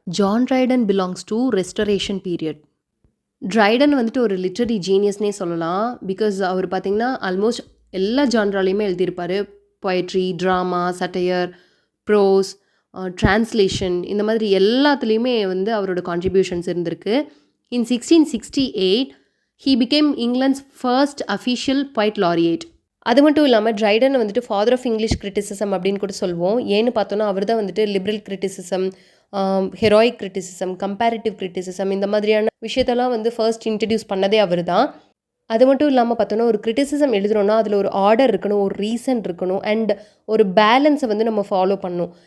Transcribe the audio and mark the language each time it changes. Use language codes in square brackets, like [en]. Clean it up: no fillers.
[en] John Dryden belongs to restoration period. [ta] Triton வந்துட்டு ஒரு literary ஜீனியஸ்னே சொல்லலாம். பிகாஸ் அவர் பார்த்திங்கன்னா ஆல்மோஸ்ட் எல்லா ஜான்ராலையுமே எழுதியிருப்பார். Poetry, drama, satire, pros, translation இந்த மாதிரி எல்லாத்துலேயுமே வந்து அவரோட கான்ட்ரிபியூஷன்ஸ் இருந்திருக்கு. [en] In 1668 he became England's first official poet laureate. [ta] அது மட்டும் இல்லாமல் ட்ரைடன் வந்துட்டு ஃபாதர் ஆஃப் இங்கிலீஷ் கிரிட்டிசிசம் அப்படின்னு கூட சொல்லுவோம். ஏன்னு பார்த்தோன்னா அவர் தான் வந்துட்டு liberal criticism, ஹெரோயிக் criticism, comparative criticism இந்த மாதிரியான விஷயத்தெல்லாம் வந்து ஃபர்ஸ்ட் இன்ட்ரடியூஸ் பண்ணதே அவர் தான். அது மட்டும் இல்லாமல் பார்த்தோன்னா ஒரு கிரிட்டிசிசம் எழுதுகிறோன்னா அதில் ஒரு ஆர்டர் இருக்கணும், ஒரு ரீசன் இருக்கணும் அண்ட் ஒரு பேலன்ஸை வந்து நம்ம ஃபாலோ பண்ணணும்.